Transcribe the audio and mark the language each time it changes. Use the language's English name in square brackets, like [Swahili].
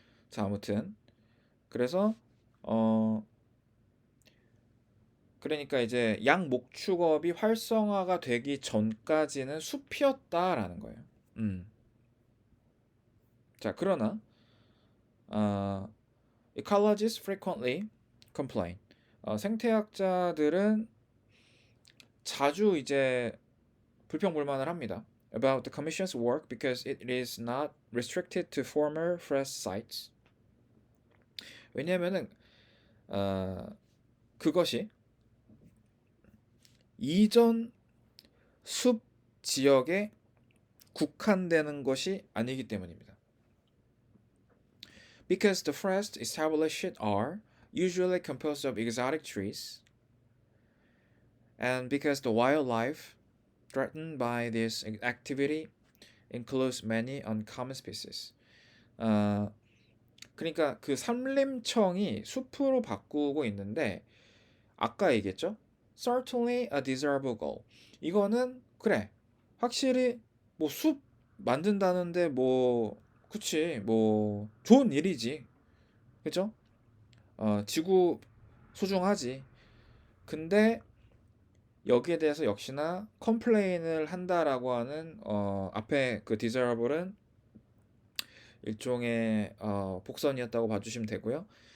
[Korean] 자, 아무튼 그래서 어 그러니까 이제 양목축업이 활성화가 되기 전까지는 숲이었다라는 거예요. 음. 자, 그러나 어, [English] ecologists frequently complain. [Korean] 생태학자들은 자주 이제 불평불만을 합니다. [English] About the Commission's work because it is not restricted to former forest sites. [Korean] 왜냐하면은 그것이 이전 숲 지역에 국한되는 것이 아니기 때문입니다. [English] Because the forests established are usually composed of exotic trees, and because the wildlife threatened by this activity includes many uncommon species. [Korean] 어, 그러니까 그 산림청이 숲으로 바꾸고 있는데 아까 얘기했죠? [English] Certainly a desirable goal. [Korean] 이거는 그래. 확실히 뭐 숲 만든다는데 뭐 그치 뭐 좋은 일이지. 그죠? 지구 소중하지. 근데 여기에 대해서 역시나 컴플레인을 한다라고 하는 앞에 그 desirable은 일종의 복선이었다고 봐주시면 되고요.